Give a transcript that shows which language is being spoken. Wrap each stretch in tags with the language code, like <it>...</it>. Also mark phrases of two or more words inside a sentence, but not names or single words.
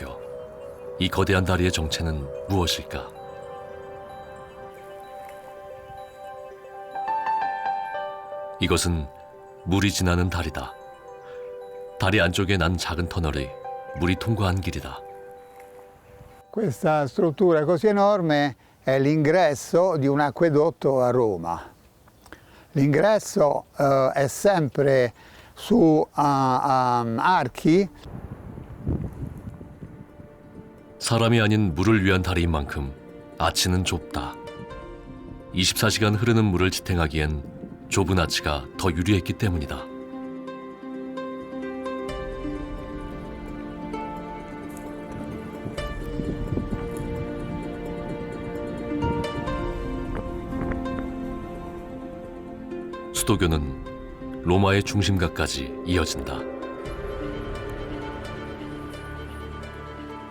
<ko>이 거대한 다리의 정체는 무엇일까? 이것은 물이 지나는 다리다. 다리 안쪽에 난 작은 터널이 물이 통과한 길이다.</ko> <it>Questa struttura così enorme è l'ingresso di un acquedotto a Roma. L'ingresso è sempre su archi.</it> <ko>사람이 아닌 물을 위한 다리인 만큼 아치는 좁다. 24시간 흐르는 물을 지탱하기엔 좁은 아치가 더 유리했기 때문이다. 수도교는 로마의 중심가까지 이어진다.</ko>